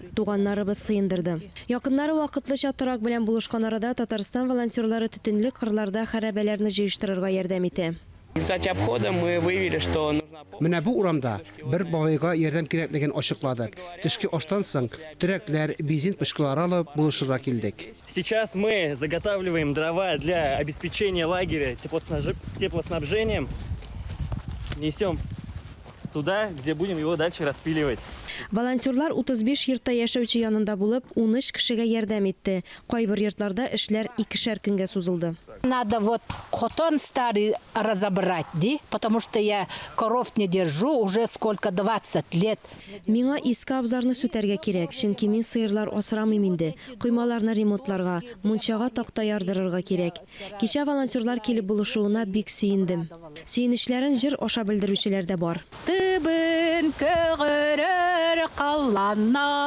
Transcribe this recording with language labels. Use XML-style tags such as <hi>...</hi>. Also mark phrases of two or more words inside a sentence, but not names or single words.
<tt>Туганнарыбыз сыендырды. Якыннары вакытлыча торак белән булышкан арада Татарстан волонтерлары төтенле кырларда хәрабәләрне җыештырырга ярдәм итә. Менә бу урамда бер бабайга ярдәм кирәклеген ачыкладык. Төшке аштан соң төрәкләр, бензин пышкылары алып булышырга килдек.</tt> <ru>Сейчас мы заготавливаем дрова для обеспечения лагеря теплоснабжением. Несем туда, где будем его дальше распиливать.</ru> <tt>Волонтерлар 35 йортта яшәүче янында булып, 13 кешегә ярдәм итте. Кайбер йортларда эшләр 2-шәр көнгә сузылды.</tt> <ru>Надо вот хотон старый разобрать, потому что я коров не держу уже сколько 20 лет.</ru> <tt>Миңа иске абзарны сүтәргә кирәк, чөнки мин сыерлар асрамыйм инде. Коймаларны ремонтларга, мунчага такта ярдырырга кирәк. Кичә волонтерлар килеп булышуына бик сөендем. Сөенечләрен җыр аша белдерүчеләр дә бар.</tt> <sah>Тыбын көгерер калланна.</sah>